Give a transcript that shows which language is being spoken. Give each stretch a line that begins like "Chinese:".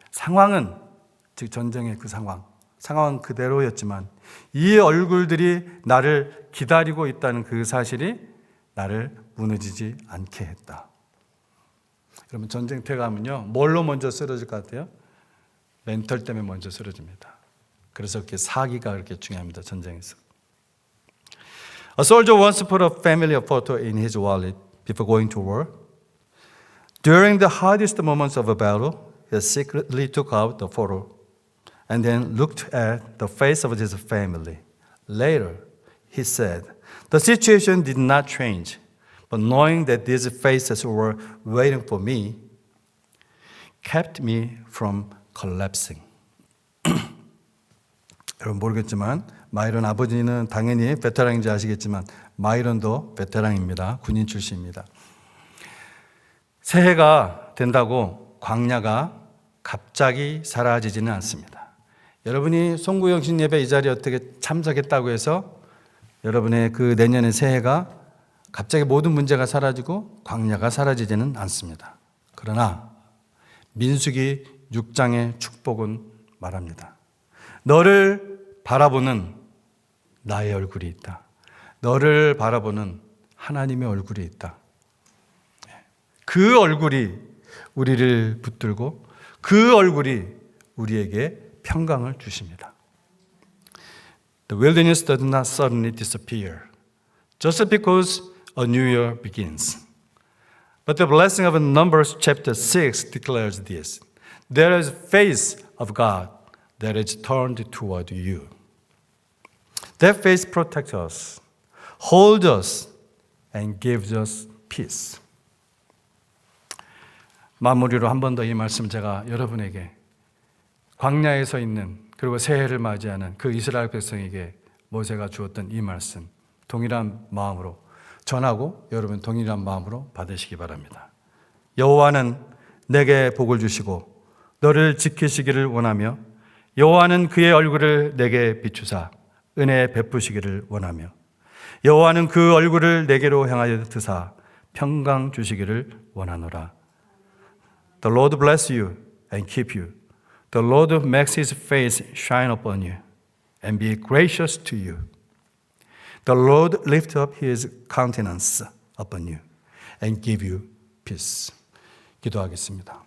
Korean: 상황은, 즉 전쟁의 그 상황은 그대로였지만 이 얼굴들이 나를 기다리고 있다는 그 사실이 나를 무너지지 않게 했다. 그러면 전쟁터에 가면요, 뭘로 먼저 쓰러질 것 같아요? 멘탈 때문에 먼저 쓰러집니다. 그래서 그렇게 사기가 그렇게 중요합니다. 전쟁에서.
English: A soldier once put a family photo in his wallet before going to war. During the hardest moments of a battle, he secretly took out the photo and then looked at the face of his family. Later, he said, the situation did not change, but knowing that these faces were waiting for me kept me from collapsing.
Korean: 여러분 모르겠지만 마이런 아버지는 당연히 베테랑인지 아시겠지만 마이런도 베테랑입니다. 군인 출신입니다. 새해가 된다고 광야가 갑자기 사라지지는 않습니다. 여러분이 송구영신 예배 이 자리에 어떻게 참석했다고 해서 여러분의 그 내년의 새해가 갑자기 모든 문제가 사라지고 광야가 사라지지는 않습니다. 그러나 민수기 6장의 축복은 말합니다. 너를 바라보는 나의 얼굴이 있다. 너를 바라보는 하나님의 얼굴이 있다. 그 얼굴이 우리를 붙들고 그 얼굴이 우리에게 평강을 주십니다.
English: The wilderness does not suddenly disappear just because a new year begins. But the blessing of Numbers chapter 6 declares this. There is face of God that is turned toward you. That face protects us, holds us, and gives us peace.
Korean: 마무리로 한 번 더 이 말씀 제가 여러분에게 광야에 서 있는 그리고 새해를 맞이하는 그 이스라엘 백성에게 모세가 주었던 이 말씀 동일한 마음으로 전하고 여러분 동일한 마음으로 받으시기 바랍니다. 여호와는 내게 복을 주시고 너를 지키시기를 원하며 여호와는 그의 얼굴을 내게 비추사 은혜 베푸시기를 원하며 여호와는 그 얼굴을 내게로 향하여 드사 평강 주시기를 원하노라.
English: The Lord bless you and keep you. The Lord makes his face shine upon you and be gracious to you. The Lord lift up his countenance upon you and give you peace.
Korean: 기도하겠습니다.